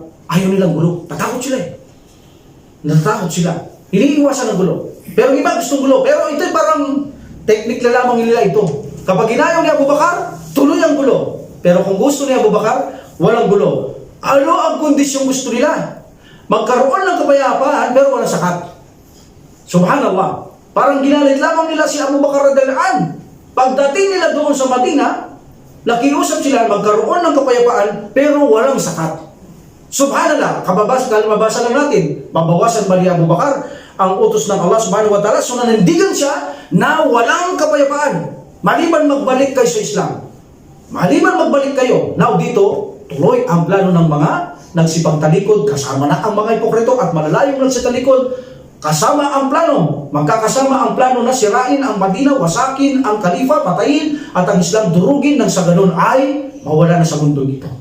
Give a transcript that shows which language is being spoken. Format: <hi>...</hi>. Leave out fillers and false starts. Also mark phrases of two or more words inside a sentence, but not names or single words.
<tl>Ayaw nilang gulo. Tatakot sila eh. Natatakot sila. Iniiwasan ng gulo. Pero iba gustong gulo. Pero ito parang technique na lamang nila ito. Kapag inayaw ni Abu Bakar, tuloy ang gulo. Pero kung gusto ni Abu Bakar, walang gulo. Ano ang kondisyong gusto nila? Magkaroon ng kapayapaan pero walang sakat. Subhanallah. Parang ginalit lamang nila si Abu Bakar</tl> <ar>رضي الله عنه.</ar> <tl>Pagdating nila doon sa Madina, nakiusap sila magkaroon ng kapayapaan pero walang sakat. Subhanallah, kalabasa lang natin, mabawasan ba ni Abu Bakar ang utos ng Allah</tl> <ar>سبحانه وتعالى?</ar> <tl>So nanindigan siya na walang kapayapaan. Maliban magbalik kayo sa Islam. Maliban magbalik kayo. Now dito, tuloy ang plano ng mga nagsipagtalikod, kasama na ang mga hipokrito at malalayong nagsitalikod. Kasama ang plano, magkakasama ang plano na sirain ang Madina, wasakin ang Khalifa, patayin, at ang Islam durugin nang sa ganun ay mawala na sa mundo ito.</tl>